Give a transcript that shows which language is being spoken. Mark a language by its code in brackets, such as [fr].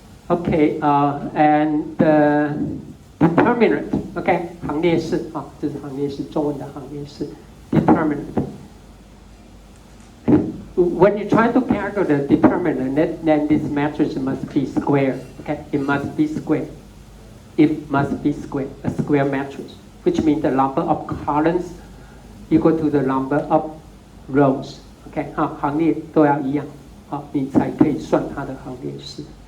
[en] Okay, and the determinant, okay, 行列式啊，这是行列式，中文的行列式 determinant. When you try to calculate the determinant, then this matrix must be square. Okay, it must be square. It must be square, a square matrix, which means the number of columns equal to the number of rows. [zh] Okay, 行列都要一样，你才可以算它的行列式。